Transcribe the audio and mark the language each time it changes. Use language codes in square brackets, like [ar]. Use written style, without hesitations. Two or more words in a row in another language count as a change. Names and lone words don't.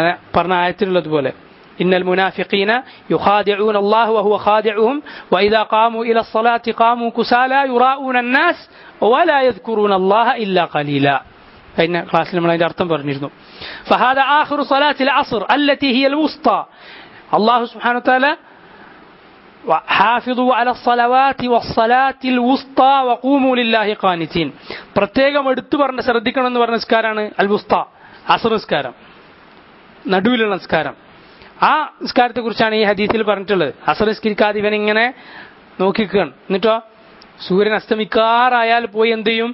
[ml] പറഞ്ഞ ആയത്തിലുള്ളതുപോലെ [ar] إن المنافقين يخادعون الله وهو خادعهم وإذا قاموا إلى الصലാത്തി قاموا كسالى يراءون الناس ولا يذكرون الله إلا قليلا. [ml] കഴിഞ്ഞ ക്ലാസ്സിൽ നമ്മൾ അതിന്റെ അർത്ഥം പറഞ്ഞിരുന്നു. [ar] فهذا آخر صلاة العصر التي هي الوسطى, الله سبحانه وتعالى حافظوا على الصلوات والصلاة الوسطى وقوموا لله قانتين, [ml] പ്രത്യേകം എടുത്തു പറഞ്ഞ ശ്രദ്ധിക്കണം എന്ന് പറഞ്ഞ നിസ്കാരമാണ് [ar] الوسطى, [ml] അസ്ർ നിസ്കാരം, നടുവിലുള്ള നിസ്കാരം. ആ നിസ്കാരത്തെ കുറിച്ചാണ് ഈ ഹദീസിൽ പറഞ്ഞിട്ടുള്ളത്. അസ്ർ നിസ്കരിക്കാതെ ഇവൻ ഇങ്ങനെ നോക്കിക്കുകയാണ്. എന്നിട്ടോ സൂര്യൻ അസ്തമിക്കാറായാൽ പോയി എന്ത് ചെയ്യും?